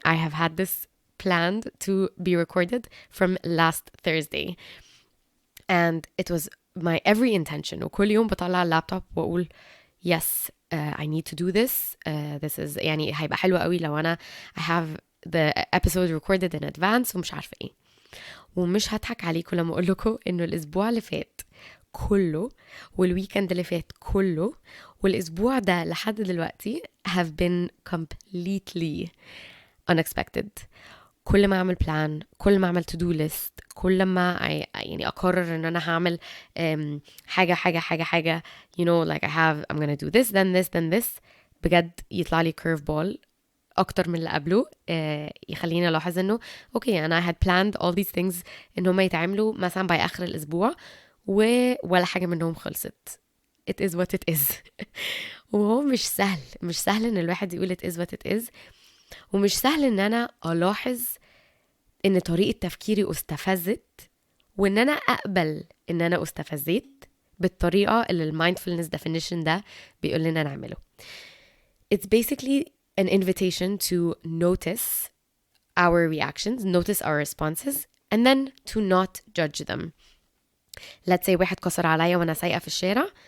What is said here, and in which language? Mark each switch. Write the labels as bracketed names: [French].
[English] I have had this planned to be recorded from last Thursday, and it was my every intention. [Arabic] وكل يوم بطلع اللابتوب وأقول [English] yes, I need to do this. This is [Arabic] يعني هيبقى حلو قوي لو أنا [English] I have the episode recorded in advance [Arabic] ومش عارفة ايه. ومش هضحك عليكم لما اقول لكم انه الاسبوع اللي فات كله والويكند اللي فات كله والاسبوع ده لحد دلوقتي [English] have been completely unexpected. [Arabic] كل ما اعمل بلان, كل ما اعمل [English] to do list, [Arabic] كل ما يعني اقرر ان انا هعمل حاجة [English] you know, like I'm gonna do this then this, [Arabic] بجد يطلع لي curveball اكتر من اللي قبله. يخليني الاحظ انه اوكي انا [English] had planned all these things [Arabic] ان هم يتعملوا مثلا باي اخر الاسبوع ولا حاجه منهم خلصت. [English] it is what it is. [Arabic] وهو مش سهل ان الواحد يقول [English] it is what it is, [Arabic] ومش سهل ان انا الاحظ ان طريقه تفكيري استفزت وان انا اقبل ان انا استفزيت بالطريقة اللي المايندفولنس definition ده بيقول لنا نعمله. [English] It's basically an invitation to notice our reactions, notice our responses, and then to not judge them. Let's say [Arabic] واحد كسر عليا وانا سايقة في الشارع.